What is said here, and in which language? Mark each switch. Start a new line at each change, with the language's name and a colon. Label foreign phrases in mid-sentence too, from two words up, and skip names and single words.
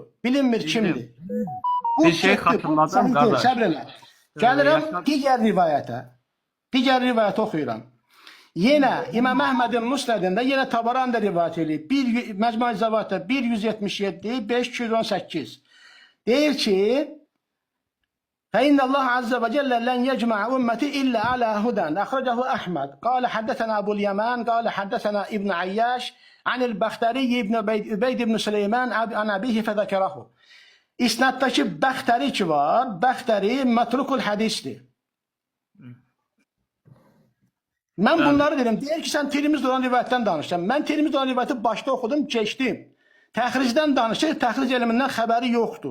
Azerbaijani: Bilinmir kimdir. Bu Bir şey getdi, bu xatırladım, səhv deyil, qardaş. Səbr elə. Gəlirəm Yaşar- digər rivayətə. Digər rivayət oxuyuram. Yenə İmam Əhmədin Musnədində yenə Tabarani də rivayət eləyib. Məcmu'l Zəvaiddə 177 5218. Deyir ki,
Arabic: فإن الله عز وجل لن يجمع أمتي إلا على هدى أخرجه أحمد قال حدثنا أبو اليمان قال حدثنا ابن عياش عن البختري بن عبيد بن سليمان عن أبيه فذكره.
Azerbaijani: İsnaddakı Bəxtəri ki var, Bəxtəri mətrukul hədisdir. Mən bunları dedim. Deyir ki, sən Tirmizdə olan rivayətdən danışsan. Mən Tirmizdə olan rivayəti başda oxudum, keçdim. Təxricdən danışır, təxric elmindən xəbəri yoxdur.